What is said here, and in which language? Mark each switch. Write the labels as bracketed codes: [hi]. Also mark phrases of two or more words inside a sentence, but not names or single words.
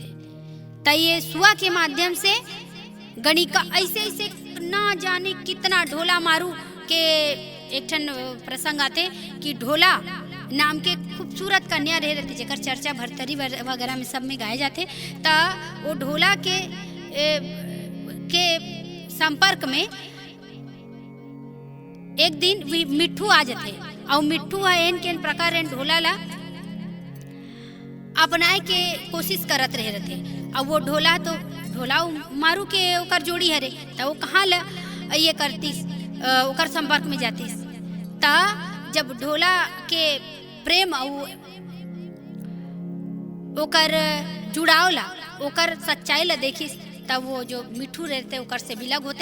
[hne] तो ये सुआ के माध्यम से गणिका ऐसे ऐसे ना जाने कितना ढोला मारू के एक ठन प्रसंग आते कि ढोला नाम के खूबसूरत कन्या रह रहती जेकर चर्चा भरतरी वगैरह में सब में गाए जाते। तो वो ढोला के संपर्क में एक दिन मिट्ठू आ जाते और मिट्ठू एन के प्रकार एन ढोला ला अपनाए के कोशिश करत रहे रहते। और वो ढोला तो ढोला मारू के ओकर जोड़ी हरे तो वो कहाँ ला ये करतीस ओकर संपर्क में जातीस। ता जब ढोला के प्रेम और ओकर जुड़ाव ला ओकर सच्चाई ला देखिस तब वो जो मिठू रहते ओकर से विलग होते।